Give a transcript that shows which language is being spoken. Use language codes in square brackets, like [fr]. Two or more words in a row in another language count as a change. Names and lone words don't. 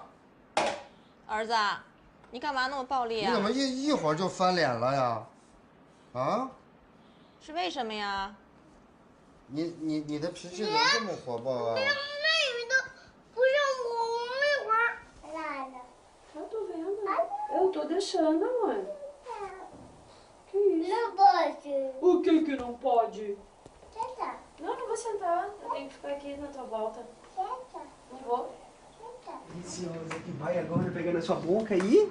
[zh] 儿子，你干嘛那么暴力啊？你怎么一会儿就翻脸了呀？啊？是为什么呀？你的脾气怎么这么火爆啊？那鱼的不像我那会儿来的。 [pt] Eu tô vendo. Eu tô deixando, mãe. Que isso? Não pode. O que não pode? Senta. Não, não vou sentar. Eu tenho que ficar aqui na tua volta. Senta. Não vou. Deliciosa que vai agora pegando a sua boca aí.